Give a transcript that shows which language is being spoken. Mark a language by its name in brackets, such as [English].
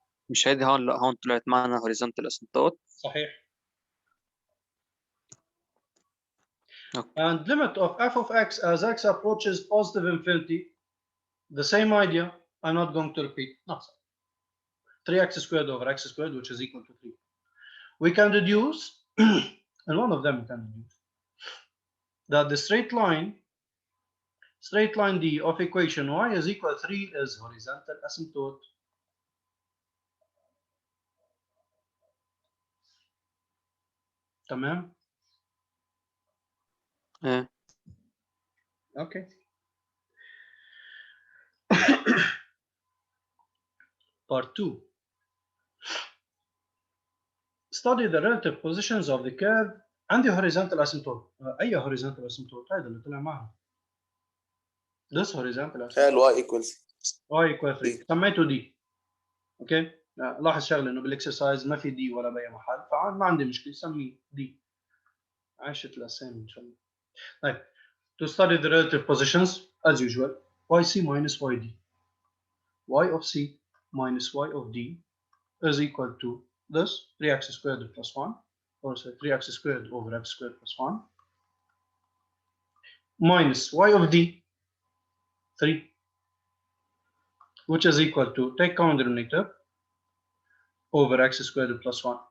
[Arabic] مش هيدي هون طلعت معنا horizontal asymptote. صحيح. [English] Okay. And limit of f of x as x approaches positive infinity, the same idea. I'm not going to repeat. No. 3x squared over x squared, which is equal to 3. We can deduce, and one of them we can deduce, that the straight line D of equation y is equal to 3 is horizontal asymptote. [Arabic] تمام? [English] Okay. Part 2. Study the relative positions of the curve and the horizontal asymptote. [Arabic] أي horizontal asymptote؟ هذا اللي طلع معها. [English] This horizontal asymptote. y equals y equal 3 [Arabic] سميته دي. اوكي لاحظ شغله انه بالاكسرسايز ما في دي ولا باي محل، فما عندي مشكله سميه دي. عاشت الاسامي ان شاء الله. [English] طيب to study the relative positions as usual yc minus yd y of c minus y of d is equal to this 3x squared plus 1, or say 3x squared over x squared plus 1 minus y of d 3, which is equal to take common denominator over x squared plus 1.